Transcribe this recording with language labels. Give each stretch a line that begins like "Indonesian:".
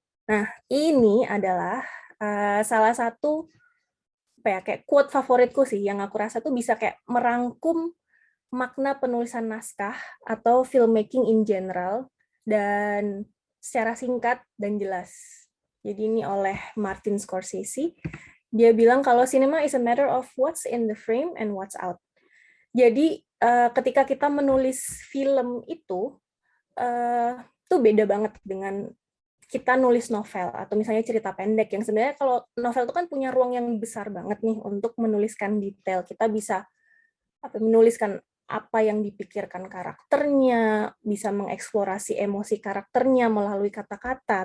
Indonesian: Nah, ini adalah salah satu kayak quote favoritku sih yang aku rasa tuh bisa kayak merangkum makna penulisan naskah atau
English: filmmaking in general
Indonesian: dan secara singkat dan jelas. Jadi ini oleh Martin Scorsese. Dia bilang kalau
English: cinema is a matter of what's in the frame and what's out.
Indonesian: Jadi ketika kita menulis film itu tuh beda banget dengan kita nulis novel atau misalnya cerita pendek yang sebenarnya kalau novel itu kan punya ruang yang besar banget nih untuk menuliskan detail. Kita bisa menuliskan apa yang dipikirkan karakternya, bisa mengeksplorasi emosi karakternya melalui kata-kata.